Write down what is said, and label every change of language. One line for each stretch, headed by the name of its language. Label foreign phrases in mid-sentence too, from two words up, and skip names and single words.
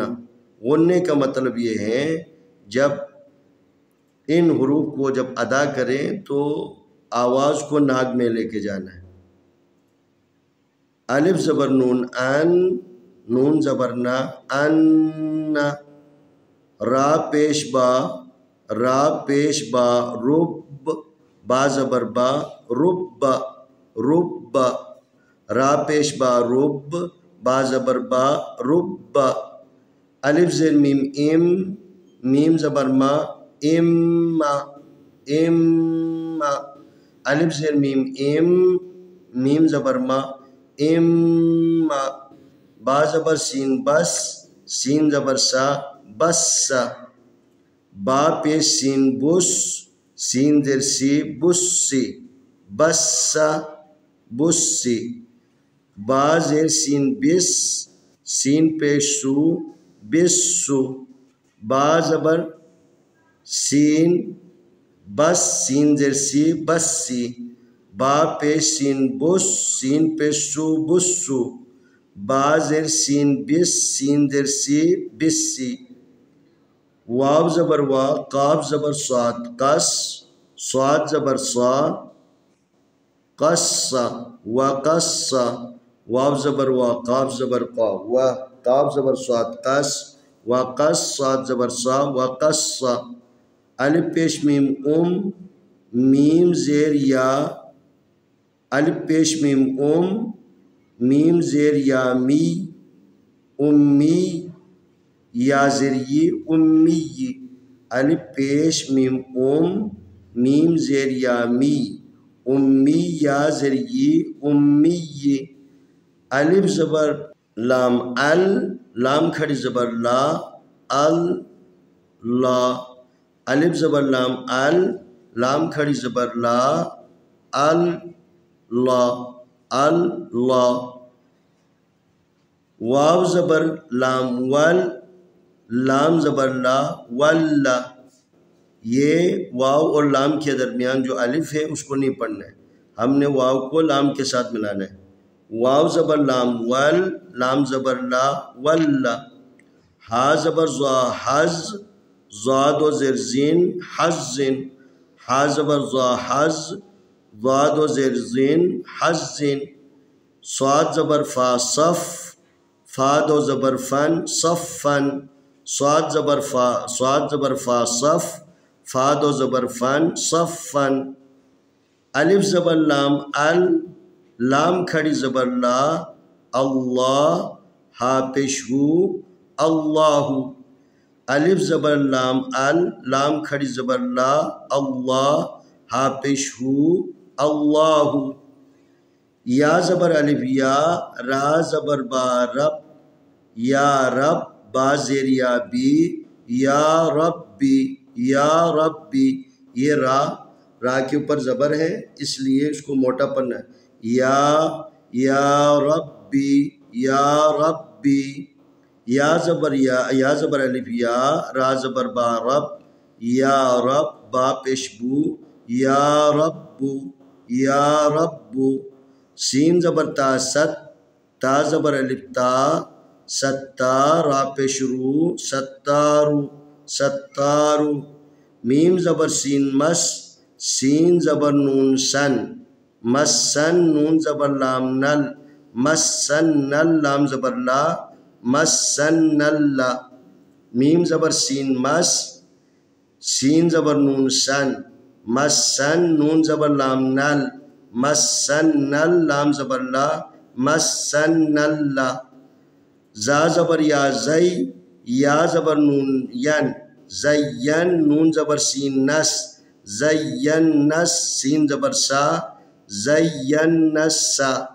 Urdu: غننے کا مطلب یہ ہے جب ان حروف کو جب ادا کریں تو آواز کو ناک میں لے کے جانا ہے. الف زبر نون ان، نون زبر نا ان. را پیش با، را پیش با رب، با زبر با رب، رب. را پیش با رب، با زبر با رب. الف زیر میم ام، میم زبر ما ام، ام. الف زیر میم ام، میم زبر ما ام. با زبر سین بس، سین زبر سا بس. با پیش سین بس، سین زیر سی بسی، بس، بسی. با زیر سین بس، سین پیش سو بسو. با زبر سین بس، سین زیر سی بسی. با پیش سین بس، سین پیش سو بسو. با زیر سین بس، سین زیر سی بسی. واو زبر وا، قاف زبر صاد قص، صاد زبر صا قص، وقص. واو زبر وا، قاف زبر قا و، قاف زبر صاد قص، وقص صاد زبر صا وقص الف پیش میم میم زیر یا الف پیش میم میم زیر یا می امی یا زیر ی امی الف پیش میم میم زیر یا می امی یا زیر ی امی الف زبر لام لام کھڑی زبر لا اللہ الف زبر لام لام کھڑی زبر لا اللہ واو زبر لام لام زبر لا واللہ یہ واو اور لام کے درمیان جو الف ہے اس کو نہیں پڑھنا ہے، ہم نے واو کو لام کے ساتھ ملانا ہے۔ واو زبر لام لام زبر لا واللہ ہا زبر زا حز زاد و زیر زین حزن ہا زبر زا حز زاد و زیر زین حزن صاد زبر فا صف فا دو زبر فن صفن صاد زبر فا صف فا دو زبر فن صفن الف زبر لام لام کھڑی زبر لا اللہ ہا پیش ہو اللہ الف زبر لام لام کھڑی زبر لا اللہ ہا پیش ہو اللہ یا زبر الف یا را زبر با رب یا رب با زیر یا بی یا ربی یہ را کے اوپر زبر ہے اس لیے اس کو موٹا پڑھنا ہے یا ربی یا زبر یا زبر الف یا را زبر با رب یا رب با پیشبو یا رب سین زبر تا ست تا زبر الف تا ستار را پیشرو ستارو میم زبر سین مس سین زبر نون سن مسن نون زبر لام نل مسن نل لام زبر لا مسن اللہ میم زبر سین مس سین زبر نون سن مسن نون زبر لام نل مسن نل لام زبر لا مسن اللہ زا زبر یا زی یا زبر نون ین زین نون زبر سین نس زین نس سین زبر سا زین نسا